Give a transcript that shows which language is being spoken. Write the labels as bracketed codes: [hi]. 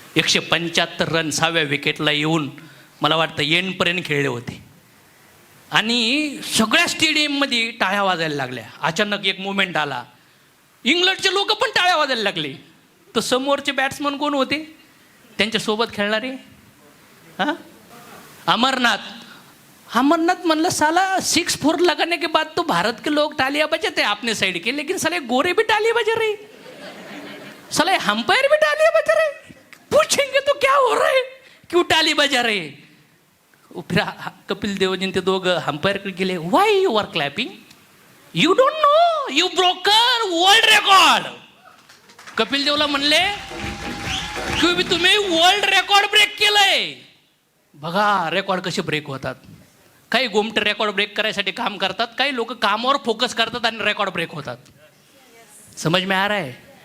[mr] 175 run 6व्या विकेटला येऊन मला वाटतं एंडपर्यंत खेळले होते. आणि सगळ्या स्टेडियममध्ये टाळ्या वाजायला लागल्या. अचानक एक मुवमेंट आला, इंग्लंडचे लोक पण टाळ्या वाजायला लागले. तर समोरचे बॅट्समन कोण होते त्यांच्यासोबत खेळणारे? [hi] हां अमरनाथ [mr] म्हणलं, [hi] साला 6 लगाने के बाद तो भारत के लोग तालियां बजाते हैं अपने साइड के, लेकिन साले गोरे भी तालियां बजा रहे, साले अंपायर भी तालियां बजा रहे. पूछेंगे तो क्या हो रहा है, क्यों ताली बजा रहे? [mr] फिर कपिल देवजीन ते दोघं अंपायरकडे गेले. [en] Why you are clapping? You don't know you broke a world record. [mr] Kapil देवला म्हणले की तुम्ही वर्ल्ड रेकॉर्ड ब्रेक केलंय. बघा रेकॉर्ड कसे ब्रेक होतात. काही गोमटे रेकॉर्ड ब्रेक करायसाठी काम करतात, काही लोक कामावर फोकस करतात आणि रेकॉर्ड ब्रेक होतात. [hi] समज में आ रहा है?